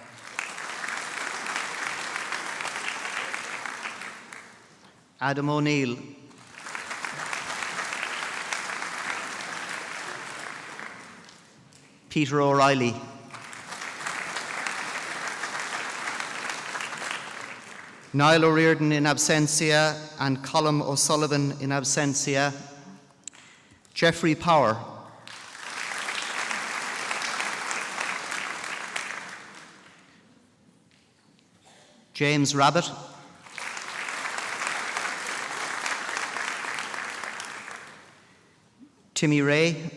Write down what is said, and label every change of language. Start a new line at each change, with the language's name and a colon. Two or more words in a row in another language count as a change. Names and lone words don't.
English: Adam O'Neill. Peter O'Reilly. Niall O'Riordan in absentia and Colm O'Sullivan in absentia. Jeffrey Power. James Rabbit. Timmy Ray.